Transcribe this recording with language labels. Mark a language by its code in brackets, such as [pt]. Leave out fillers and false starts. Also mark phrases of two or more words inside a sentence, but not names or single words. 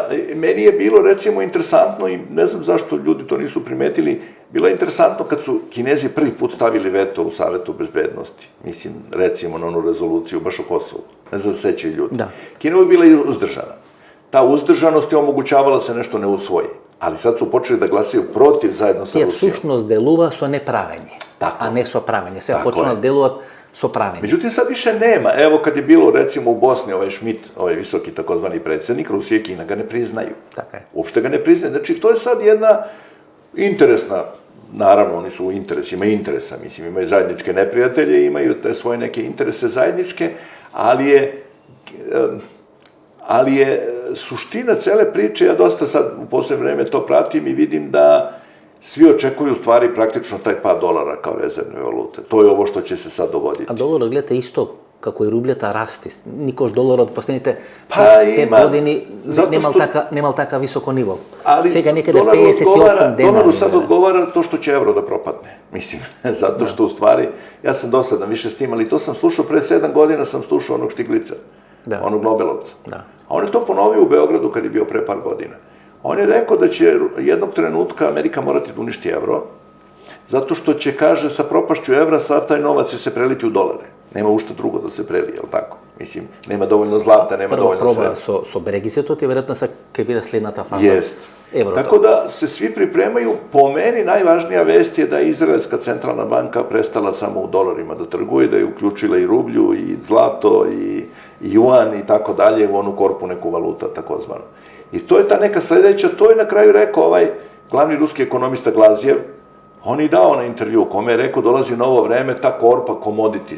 [sr] Meni je bilo, recimo, interesantno, i ne znam zašto ljudi to nisu primetili, bilo je interesantno kad su Kinezi prvi put stavili veto u Savetu bezbednosti. Mislim, recimo, na onu rezoluciju baš o Kosovu. Ne znam da se sećaju ljudi. Kina je bila i uzdržana. Ta uzdržanost je omogućavala da se nešto ne usvoji. Ali sad su počeli da glasaju protiv zajedno sa Rusijom. [mk] Тие всушност делува со неправење, а не со правење. Се почнаа да делуваат со правење. [sr] Međutim, sad više nema. Evo, kad je bilo, recimo, u Bosni, ovaj Schmidt, ovaj visoki takozvani predsjednik, Rusija i Kina ga ne priznaju. Tako je. Uopšte ga ne priznaju. Znači, to je sad jedna interesna, naravno, oni su u interesima interesa, mislim, imaju zajedničke neprijatelje, imaju te svoje neke interese zajedničke, ali je suština cele priče, ja dosta sad u poslednje vreme to pratim i vidim da svi očekuju u stvari praktično taj pad dolara kao rezervne valute. To je ovo što će se sad dogoditi. [mk] A доларот, гледате, исто како и рублјата расти. Никош доларот последните 5 години немал така високо ниво. Сега некаде 58 денари. [sr] Dolaru sad odgovara to što će evro da propadne. Mislim, zato što u stvari, ja sam dosadan više s tim, ali to sam slušao pre 7 godina, sam slušao onog Štiglica, onog Nobelovca. A on je to ponovio u Beogradu kad je bio pre par godina. On je rekao da će jednog trenutka Amerika morati da uništi evro, zato što će, kaže, sa propašću evra sav taj novac će se preliti u dolare. Nema ušta drugo da se prelije, jel tako? Mislim, nema dovoljno zlata, nema dovoljno sve. [mk] Prvo proba со Брекзитот и веројатно са ќе биде следната фаза. [sr] Jest. Tako da se svi pripremaju. Po meni najvažnija vest je da je Izraelska centralna banka prestala samo u dolarima da trguje, da je uključila i rublju, i zlato, i juan, i tako dalje, u onu korpu neku valuta, takozvano. I to je ta neka sledeća, to je na kraju rekao ovaj glavni ruski ekonomista Glazjev, on je dao na intervju, kome je rekao dolazi novo vreme, ta korpa, commodities.